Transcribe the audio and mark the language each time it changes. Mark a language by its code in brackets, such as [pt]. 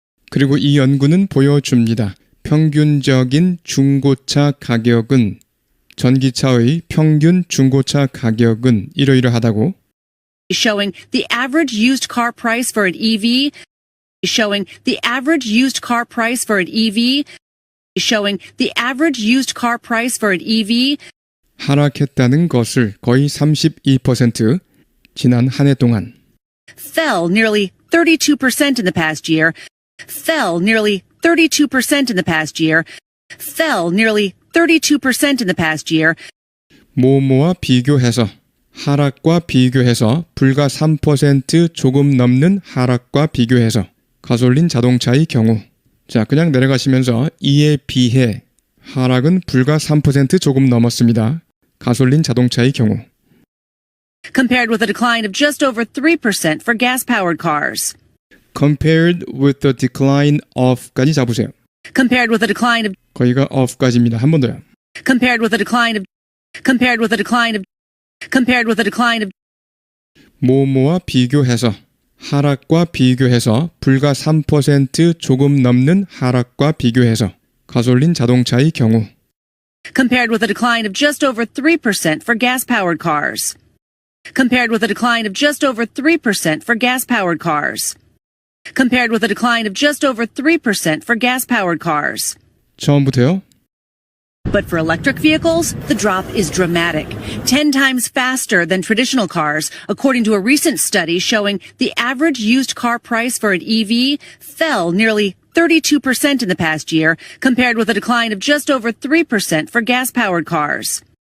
[ko] 그리고 이 연구는 보여줍니다. 평균적인 중고차 가격은 전기차의 평균 중고차 가격은 이러이러하다고 [en] showing the average used car price for an EV, showing the average used car price for an EV, showing the average used car price for an EV [ko] 하락했다는 것을 거의 32% 지난 한 해 동안 [en] fell nearly 32% in the past year, fell nearly 32% in the past year, fell nearly 32% in the past year, [ko] 뭐뭐와 비교해서 하락과 비교해서 불과 3% 조금 넘는 하락과 비교해서 가솔린 자동차의 경우 자 그냥 내려가시면서 이에 비해 하락은 불과 3% 조금 넘었습니다. 가솔린 자동차의 경우 [en] compared with a decline of just over 3% for gas-powered cars. compared with the decline of [ko] 까지 잡으세요. [en] Compared with a decline of [ko] 거기가 of까지입니다. 한 번 더요. [en] compared with a decline of compared with a decline of compared with a decline of [ko] 뭐뭐와 비교해서 하락과 비교해서 불과 3% 조금 넘는 하락과 비교해서 가솔린 자동차의 경우 [en] compared with a decline of just over 3% for gas-powered cars. Compared with a decline of just over 3% for gas-powered cars. Compared with a decline of just over 3% for gas-powered cars. [ko] 처음부터요. [en] But for electric vehicles, the drop is dramatic. 10 times faster than traditional cars, according to a recent study showing the average used car price for an EV fell nearly 32% in the past year, compared with a decline of just over 3% for gas-powered cars.